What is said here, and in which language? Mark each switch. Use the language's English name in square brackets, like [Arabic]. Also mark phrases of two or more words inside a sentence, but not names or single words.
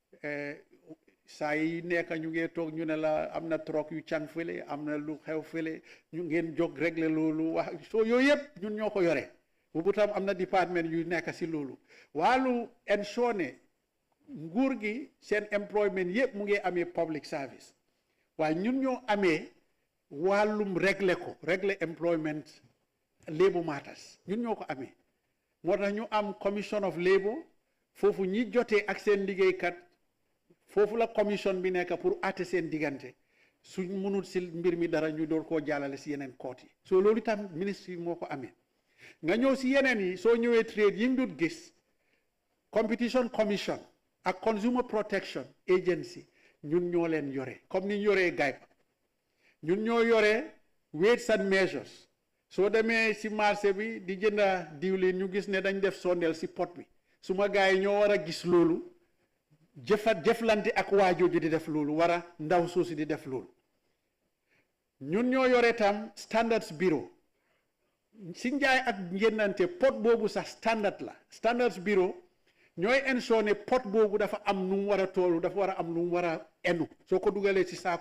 [Wolof] saa yi nekk ñu ngee toog ñu ne la am na troc yu càng fële am na lu xew fële ñu ngeen jóg régler loolu wax soo yooyu yëpp ñun ñoo ko yore boobu tam am na département yu nekk si loolu wàllu ensure ne nguur gi seen employment yëpp mu ngi amee [English] public service [Wolof] waaye ñun ñoo amee wàllum régler [English] employment labor matters [Wolof] ñun ñoo ko amee moo tax ñu am commission of labor foofu ñi jotee ak seen liggéeykat foofu la commission bi nekk pour àtte seen diggante suñ mënul si mbir mi dara ñu door koo jàllale si yeneen koot yi soo loolu itam ministre yi moo ko amee nga ñëw si yeneen yi soo ñëwee trade yi nga dut gis competition commission ak consumer protection agency ñun ñoo leen yore comme ni ñu yoree GAIPA ñun ñoo yore weights and measures soo demee si marché bi di jënda diwlin ñu gis ne dañ def sondeel si pot bi suma gars yi ñoo war a gis loolu jëflante ak waajooju di def loolu war a ndaw soosi di def loolu ñun ñoo yore tam standards bureau si njaay ak njëndante pot boobu sax standard la standards bureau ñooy ensure ne pot boobu dafa am nu mu war a toolu dafa war a am nu mu war a enu soo ko dugalee ci saaku